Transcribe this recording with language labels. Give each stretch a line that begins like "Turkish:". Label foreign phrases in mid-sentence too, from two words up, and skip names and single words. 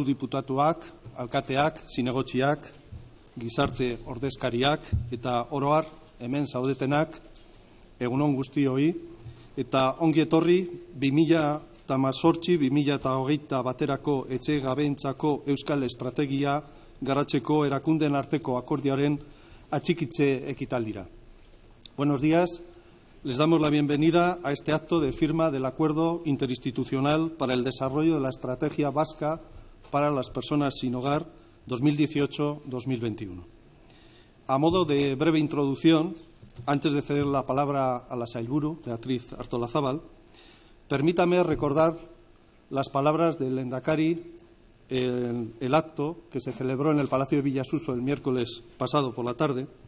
Basque: diputatuak, alkateak, zinegotziak, gizarte ordezkariak eta oro har hemen zaudetenak, egunon guztioi, eta ongi etorri 2018-2020 baterako etxe gabeentzako euskal estrategia garatzeko erakundeen arteko akordioaren atxikitze ekitaldira.
Spanish: Buenos días. Les damos la bienvenida a este acto de firma del Acuerdo Interinstitucional para el Desarrollo de la Estrategia Vasca para las Personas sin Hogar 2018-2021. A modo de breve introducción, antes de ceder la palabra a la sailburu, Beatriz Artolazabal, permítame recordar las palabras del Lehendakari en el acto que se celebró en el Palacio de Villasuso el miércoles pasado por la tarde,